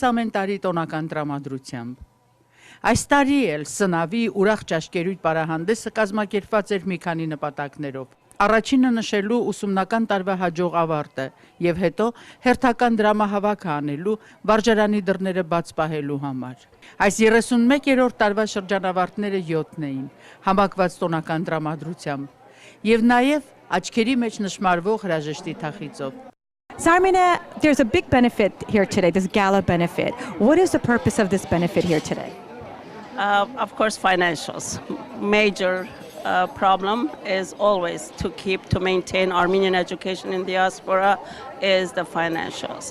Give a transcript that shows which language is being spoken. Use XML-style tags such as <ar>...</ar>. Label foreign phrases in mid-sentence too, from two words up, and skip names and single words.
<hy>ամեն տարի տոնական տրամադրությամբ։ Այս տարի էլ սնավի ուրախ ճաշկերույթ պարահանդեսը կազմակերպված էր մի քանի նպատակներով։ Առաջինը նշելու ուսումնական տարվա հաջող ավարտը եւ հետո հերթական դրամահավաքը անելու վարժարանի դռները բաց պահելու համար։ Այս 31-րդ տարվա շրջանավարտները 7-ն էին, համակված տոնական դրամադրությամբ եւ նաեւ աչքերի մեջ նշмарվող հրաժեշտի թախիծով։</hy> <en>Zarmina, there's a big benefit here today, this gala benefit. What is the purpose of this benefit here today? Of course, financials. Major problem is always to maintain Armenian education in diaspora is the financials.</en>